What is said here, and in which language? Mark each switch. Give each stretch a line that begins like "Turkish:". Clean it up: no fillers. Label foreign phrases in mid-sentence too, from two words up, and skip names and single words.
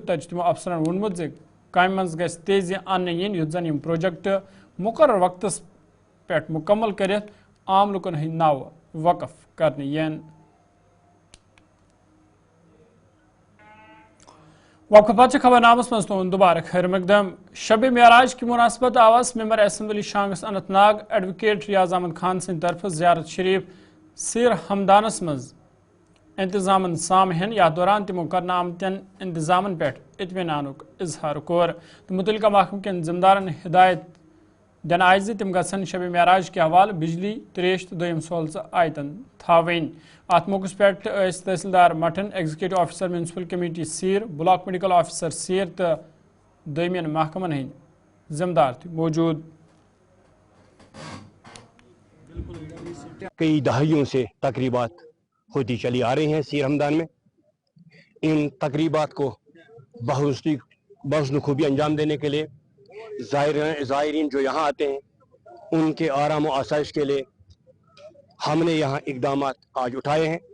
Kashmiri: تتہِ چھُ تمو افسرن ووٚنمُت زِ کامہِ منٛز گژھِ تیزی اننہٕ یِنۍ یُتھ زن یِم پروجیکٹ مقرر وقتس پٮ۪ٹھ مکمل کٔرِتھ عام لُکن ہٕنٛدۍ ناوٕ وقف کرنہٕ یِن. وقفہ پتہ خبر نامس مز تہد دوبارہ خیر مقدم. شب معراج کی مناسبت آواز ممبر اسمبلی شانگس اننت ناگ ایڈوکیٹ ریاض احمد خان سند طرف زیارت شریف سیر ہمدانس مز انتظام سامہن یا دوران تمو کرنا آمتین انتظامن پہ اطمینانک اظہار کور. متعلقہ محکمہ کن ذمہ دارن ہدایت دن آئی تم گھن شب معراج کے حوالہ بجلی تریش تو دویم سہولت آیتن تھاوین. ات موقع پہ تحصیلدار مٹن ایگزیکٹو آفیسر میونسپل کمیٹی سیر بلاک میڈیکل آفیسر سیر تو دویمین محکمن ہند ذمہ دار موجود.
Urdu: کئی دہائیوں سے تقریبات ہوتی چلی آ رہی ہیں سیر ہمدان میں. ان تقریبات کو بحسن خوبی انجام دینے کے لیے زائرین جو یہاں آتے ہیں ان کے آرام و آسائش کے لیے ہم نے یہاں اقدامات آج اٹھائے ہیں.